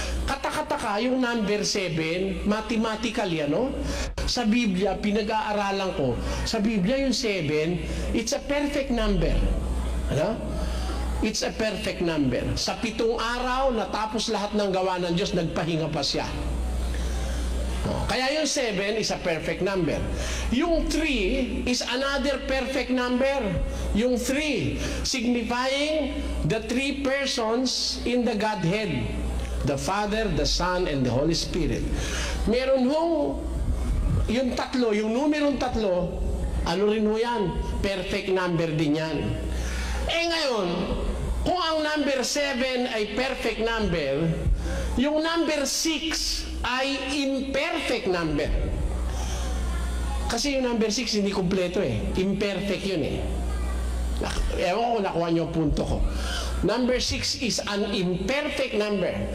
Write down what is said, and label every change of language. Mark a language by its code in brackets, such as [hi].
[tl] Katakataka, yung number 7, mathematical yan, no? Sa Biblia, pinag-aaralan ko, sa Biblia yung 7, [en] it's a perfect number. [tl] Ano? [en] It's a perfect number. [tl] Sa 7 araw, natapos lahat ng gawa ng Diyos, nagpahinga pa siya. [en] Kaya yung 7 is a perfect number. Yung 3 is another perfect number. Yung 3, signifying the 3 persons in the Godhead. The Father, the Son, and the Holy Spirit. [tl] Meron hong, yung 3, yung numerong 3, ano rin ho yan? Perfect number din yan. Ngayon, kung ang number 7 ay perfect number, yung number 6 ay imperfect number. Kasi yung number 6 hindi kumpleto eh. Imperfect yun eh. Ewan ko kung nakuha niyo ang punto ko. [en] Number 6 is an imperfect number.